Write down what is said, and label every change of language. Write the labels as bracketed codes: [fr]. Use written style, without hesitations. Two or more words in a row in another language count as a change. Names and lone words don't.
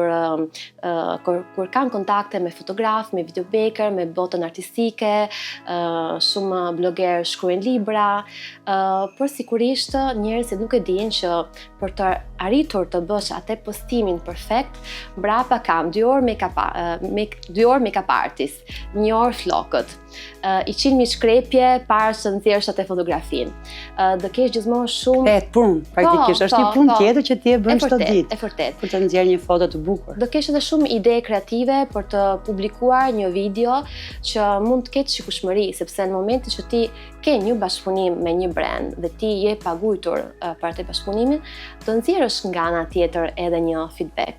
[sq] kur kanë kontakte me fotograf, me videomaker, me botën artistike, shumë blogerë shkruajnë libra, por sigurisht njerëzit nuk e dinë që për të arritur të bësh atë postimin perfekt, mbrapa kam 2 orë [en] make-up artist, [sq] 1 orë flokët, 100.000 shkrepje para që nxjerrësh atë fotografinë. Do kesh gjithmonë shumë punë, praktikisht është një punë tjetër që ti e bën çdo ditë. E vërtet. Për të nxjerrë një foto të bukur. Do kesh edhe shumë ide kreative për të publikuar një video që mund të ketë shikueshmëri, sepse në momentin që ti ke një bashkëpunim me një brand dhe ti je paguajtur për atë bashkëpunimin, do nxjerrësh nga ana tjetër edhe një feedback.